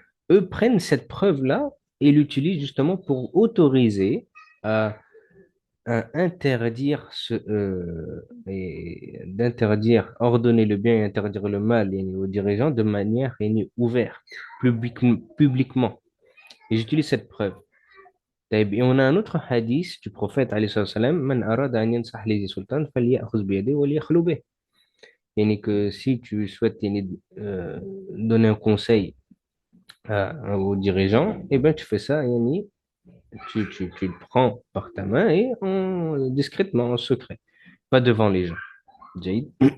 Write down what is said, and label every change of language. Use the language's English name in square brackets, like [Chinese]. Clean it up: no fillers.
[French] Eux prennent cette preuve-là et l'utilisent justement pour autoriser à interdire et d'interdire, ordonner le bien et interdire le mal yani, aux dirigeants de manière yani, ouverte, publiquement. Et j'utilise cette preuve. [Arabic] طيب, et on a un autre hadith du prophète alayhi salam, من أراد أن ينصح لذي سلطان فليأخذ بيده وليخلو به. [French] Yani que si tu souhaites yani, donner un conseil aux dirigeants, eh ben tu fais ça yani, tu le prends par ta main et discrètement, en secret, pas devant les gens. Jade.